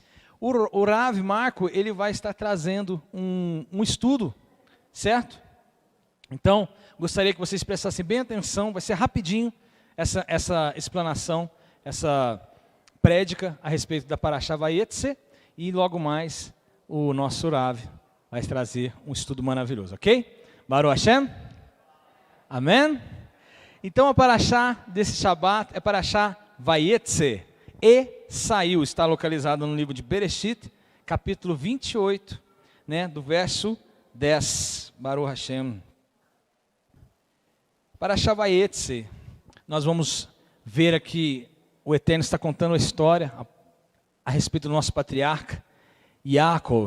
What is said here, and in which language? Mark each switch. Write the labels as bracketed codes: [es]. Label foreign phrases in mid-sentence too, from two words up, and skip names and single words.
[pt] O Rav Marco, ele vai estar trazendo um estudo, certo? Então, gostaria que vocês prestassem bem atenção, vai ser rapidinho essa explanação, essa prédica a respeito da Parashá Vayetzer, e logo mais o nosso Rav vai trazer um estudo maravilhoso, ok? [he] ברוך השם? [pt] Amém? Então a Parashá desse Shabbat é Parashá Vayetzer, e saiu, está localizado no livro de Bereshit, capítulo 28, né, do verso 10, [he] ברוך השם. [pt] Parashá Vayetzer, nós vamos ver aqui, o Eterno está contando a história a respeito do nosso patriarca, Yaakov.